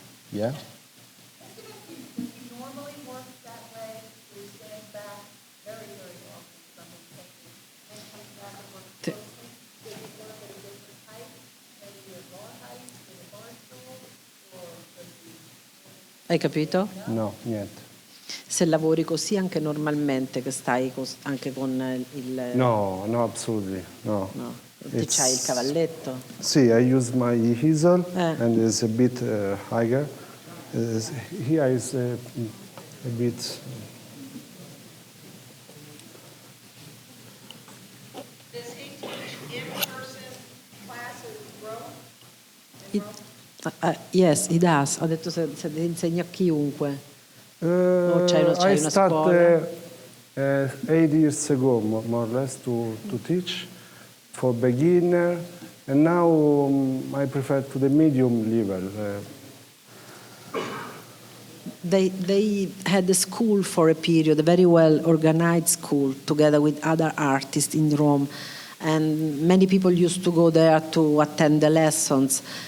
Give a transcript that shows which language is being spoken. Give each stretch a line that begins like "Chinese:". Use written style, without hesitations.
English: Yeah? You normally work that way, you stand back very, very often. Someone's taking, and comes back and works closely. Do you work at a different height, maybe a lower height?
Italian: Hai capito? No, niente. Se lavori così anche normalmente, che stai anche con il...
English: No, no, absolutely, no.
Italian: No, c'hai il cavalletto.
English: See, I use my easel Eh. and it's a bit higher. Here is a bit. Does he teach in-person classes Rome? Yes, he does.
Italian: Ho detto se insegna a chiunque. c'hai
English: I
Italian: una scuola?
English: started 8 years ago, more or less, to teach for beginner, and now I prefer to the medium level. They had a school for a period, a very well organized school, together with other artists in Rome, and many people used to go there to attend the lessons.